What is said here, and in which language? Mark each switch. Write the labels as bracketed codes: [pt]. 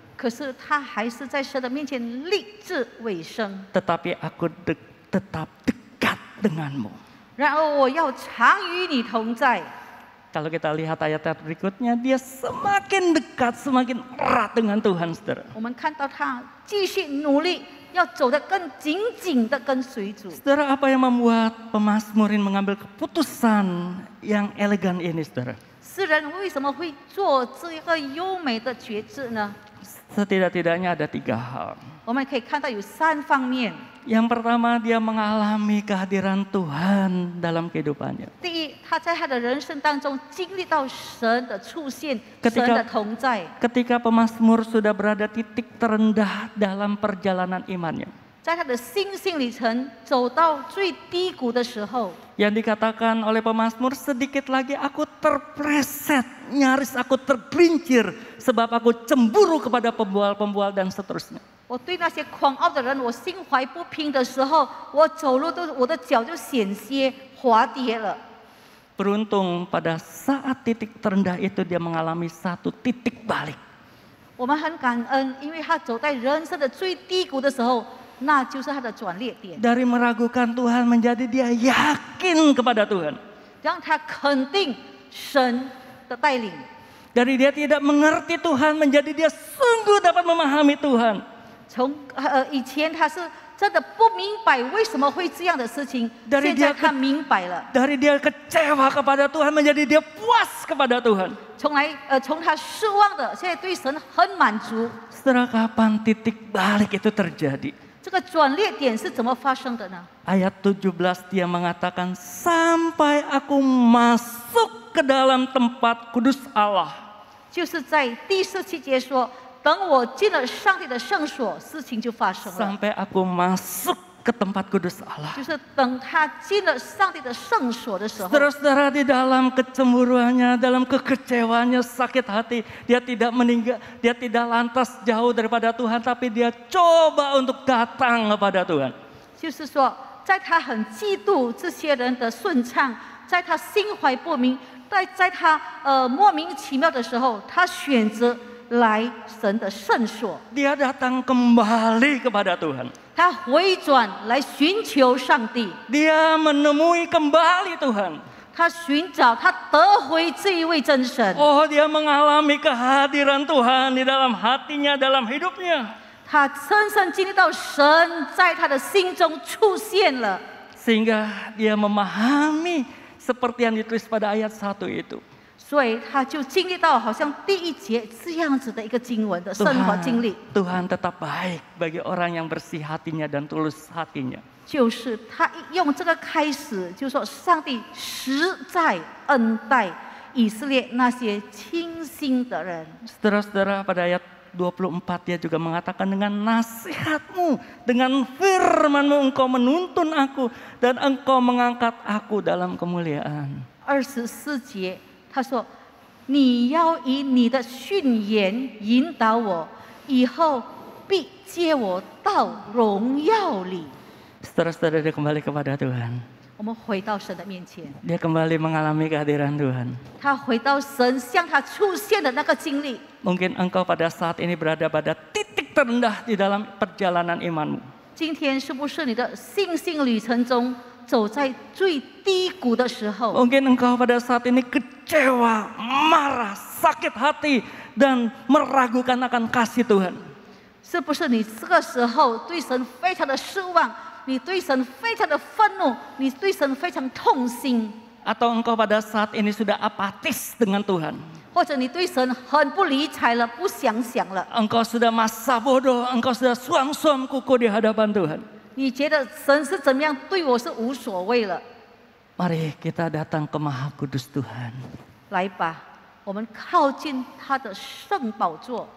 [zh] 可是他还是在神的面前立志委身。 [id] Tetapi aku tetap dekat denganmu. [zh] 然而我要常与你同在。 [id] Kalau kita lihat ayat berikutnya, dia semakin dekat, semakin erat dengan Tuhan, saudara. [zh] 我们看到他继续努力，要走得更紧紧的跟随主。 [id] Saudara, apa yang membuat pemazmurin mengambil keputusan yang elegan ini, saudara? [zh] 诗人为什么会做这个优美的决志呢？ [id] Setidak-tidaknya ada 3 hal. [zh] 我们可以看到有3方面。 [id] Yang pertama, dia mengalami kehadiran Tuhan dalam kehidupannya. [zh] 第一，他在他的人生当中经历到神的出现， [id] Ketika- [zh] 神的同在。 [id] Ketika pemazmur sudah berada titik terendah dalam perjalanan imannya. [zh] 在他的心性里程走到最低谷的时候， [id] Yang dikatakan oleh pemazmur, sedikit lagi aku terpleset, nyaris aku tergelincir sebab aku cemburu kepada pembual-pembual dan seterusnya. [zh] 我对那些狂傲的人，我心怀不平的时候，我走路都我的脚就险些滑跌了。 [id] Beruntung pada saat titik terendah itu dia mengalami satu titik balik. [zh] 我们很感恩，因为他走在人生的最低谷的时候，那就是他的转捩点， [id] Dari meragukan Tuhan menjadi dia yakin kepada Tuhan. [zh] 让他肯定神的带领。 [id] Dari dia tidak mengerti Tuhan menjadi dia sungguh dapat memahami Tuhan. [zh] 以前他是真的不明白为什么会这样的事情， [id] Dari [zh] 现在 [id] dia [zh] 他明白了。 [id] Dari dia kecewa kepada Tuhan menjadi dia puas kepada Tuhan. [zh] 从他失望的，现在对神很满足。 [id] Saudara, kapan titik balik itu terjadi? [zh] 这个转捩点是怎么发生的呢？ [id] Ayat 17 dia mengatakan, sampai aku masuk ke dalam tempat kudus Allah. [zh] 就是在第17节说，等我进了上帝的圣所，事情就发生了。 [id] Sampai aku masuk ke tempat kudus Allah. [zh] 就是等他进了上帝的圣所的时候， [id] Saudara-saudara, di dalam kecemburuannya, dalam kekecewaannya, sakit hati, dia tidak meninggal, dia tidak lantas jauh daripada Tuhan, tapi dia coba untuk datang kepada Tuhan. [zh] 就是说，在他很嫉妒这些人的顺畅，在他心怀不明，在他莫名其妙的时候，他选择来神的圣所， [id] Dia datang kembali kepada Tuhan. [zh] 他回转来寻求上帝， [id] Dia menemui kembali Tuhan. [zh] 他寻找，他得回这一位真神。 [id] Oh, dia mengalami kehadiran Tuhan di dalam hatinya, dalam hidupnya. [zh] 他深深经历到神在他的心中出现了， [id] Sehingga dia memahami seperti yang ditulis pada ayat 1 itu. [zh] 所以他就经历到好像第1节这样子的一个经文的生活经历， [id] Tuhan tetap baik bagi orang yang bersih hatinya dan tulus hatinya. [zh] 就是他用这个开始，就说上帝实在恩待以色列那些清心的人。 [id] Saudara-saudara, pada ayat 24 dia juga mengatakan, dengan nasihatmu, dengan firmanmu engkau menuntun aku dan engkau mengangkat aku dalam kemuliaan. [zh] 24节他说：“你要以你的训言引导我，以后必接我到荣耀里。” [id] Saudara-saudara, dia kembali kepada Tuhan. [zh] 我们回到神的面前， [id] Dia kembali mengalami kehadiran Tuhan. [zh] 他回到神向他出现的那个经历。 [id] Mungkin engkau pada saat ini berada pada titik terendah di dalam perjalanan imanmu. [zh] 今天是不是你的信心旅程中走在最低谷的时候？ [id] Mungkin engkau pada saat ini kecewa, marah, sakit hati, dan meragukan akan kasih Tuhan. [zh] 是不是你这个时候对神非常的失望，你对神非常的愤怒，你对神非常痛心， [id] Atau engkau pada saat ini sudah apatis dengan Tuhan. [zh] 或者你对神很不理睬了，不想了， [id] Engkau sudah masa bodoh, engkau sudah suam-suam kuku di hadapan Tuhan. [zh] 你觉得神是怎么样对我是无所谓了。 [id] Mari kita datang ke Maha Kudus Tuhan. [zh] 来吧，我们靠近他的圣宝座。